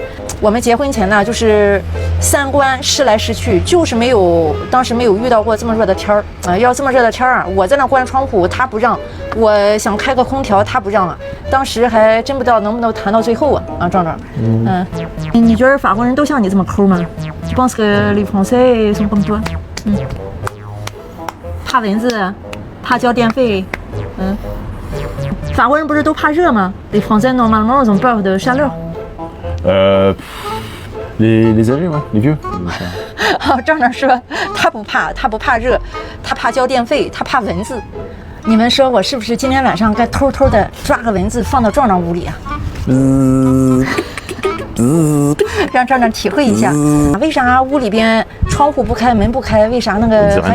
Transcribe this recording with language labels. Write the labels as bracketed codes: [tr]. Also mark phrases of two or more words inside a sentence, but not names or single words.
[zh] 我们结婚前呢，就是三观试来试去，就是当时没有遇到过这么热的天儿啊！要这么热的天儿啊，我在那关窗户，他不让；我想开个空调，他不让啊。当时还真不知道能不能谈到最后啊！啊，壮壮，你觉得法国人都像你这么抠吗 ？ [fr] Je pense que les Français sont comme toi。 [zh] 怕蚊子，怕交电费，法国人不是都怕热吗 ？ [fr] Les Français normalement ils ont peur de chaleur。 les âgés ouais, les vieux。 [zh] 壮壮说他不怕热，他怕交电费，他怕蚊子。你们说我是不是今天晚上该偷偷的抓个蚊子放到壮壮屋里啊？让壮壮体会一下，为啥屋里边窗户不开门不开，为啥那个还有蚊子？